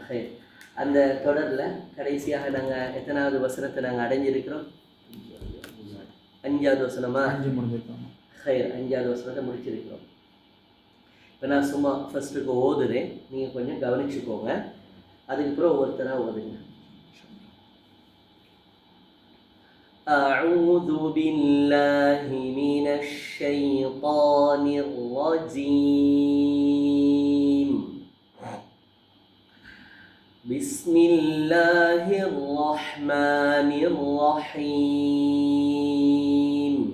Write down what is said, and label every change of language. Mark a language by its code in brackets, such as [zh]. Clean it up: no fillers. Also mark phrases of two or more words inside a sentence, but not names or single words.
[ta] அந்த தொடரில் கடைசியாக நாங்கள் எத்தனாவது வசனத்தை நாங்கள் அடைஞ்சிருக்கிறோம்? 5வது வசனமா? 5 முடிஞ்சிருக்கோம். அஞ்சாவது வசனத்தை முடிச்சிருக்கிறோம். இப்போ நான் சும்மா ஃபஸ்ட்டுக்கு ஓதுறேன், நீங்கள் கொஞ்சம் கவனிச்சுக்கோங்க. அதுக்கப்புறம் ஒவ்வொருத்தராக ஓதுங்க. [ar] أعوذ بالله من الشيطان الرجيم. بسم الله الرحمن الرحيم.